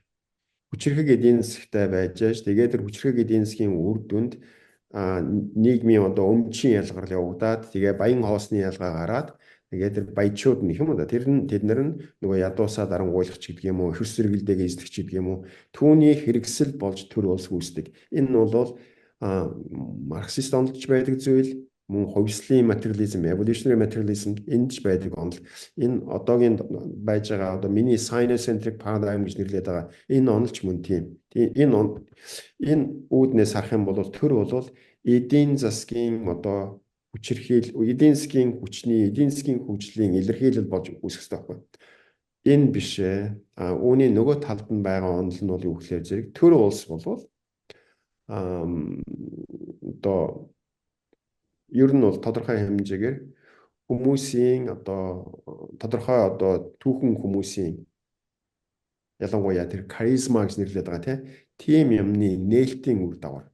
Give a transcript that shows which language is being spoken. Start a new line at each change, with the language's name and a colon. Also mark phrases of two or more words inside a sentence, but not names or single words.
Mongolian: Хүчирхэг эдийн засгтай байж тэгээд тэр хүчирхэг эдийн засгийн үр дүнд нийгмийн одоо өмчийн ялгарл явагдаад тэгээ баян хоосны ялгаа гараад тэгээд тэр баячууд нь юм да тэд нар нь нөгөө ядуусаа дарангуйлагч гэдэг юм уу хөрс зэрэгэлдээг эзлэгч гэдэг юм уу түүний хэрэгсэл болж төр улс үүсдэг. Энэ нь бол марксист онолж байдаг зүйл мөн хувьслын материализм,
English: evolutionary materialism
Mongolian: энд ч байдаг онол. Энэ одоогийн байж байгаа одоо миний
English: science-centric paradigm
Mongolian: гэж нэрлэдэг байгаа. Энэ онолч мөн тийм. Энэ үүднээс харах юм бол төр бол эдийн засгийн одоо эдийн засгийн хөгжлийн илэрхийлэл болж үүсэх ёстой байхгүй. Энэ биш ээ. Үүний нөгөө талд нь байгаа онол нь бол юу гэхээр зэрэг төр улс бол одоо ер нь бол тодорхой хэмжээгээр хүмүүсийн одоо тодорхой одоо түүхэн хүмүүсийн ялангуяа тэр харизма гэж нэрлэдэг байгаа тийм юмны нээлтийн үр дагавар.